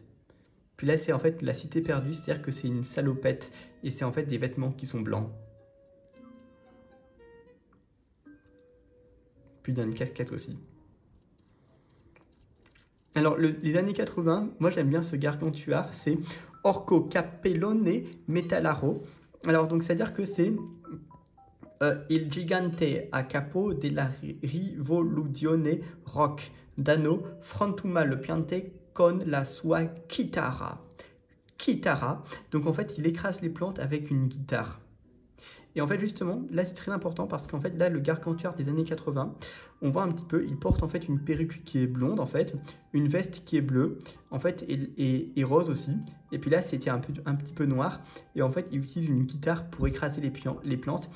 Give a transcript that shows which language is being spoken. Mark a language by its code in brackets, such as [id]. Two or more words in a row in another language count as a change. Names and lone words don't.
[fr] Puis là, c'est en fait la cité perdue, c'est-à-dire que c'est une salopette, et c'est en fait des vêtements qui sont blancs. Puis il y a une casquette aussi. Alors, les années 80, moi j'aime bien ce gargantuar, c'est Orco Capellone Metallaro. Alors, donc, c'est-à-dire que c'est [it] Il gigante a capo della rivoluzione rock, Dano frantuma le piante con la sua chitarra. Chitarra, [fr] donc en fait, il écrase les plantes avec une guitare. Et en fait, justement, là, c'est très important parce qu'en fait, là, le gargantuar des années 80, on voit un petit peu, il porte en fait une perruque qui est blonde, en fait, une veste qui est bleue, en fait, et rose aussi. Et puis là, c'était un petit peu noir. Et en fait, il utilise une guitare pour écraser les plantes.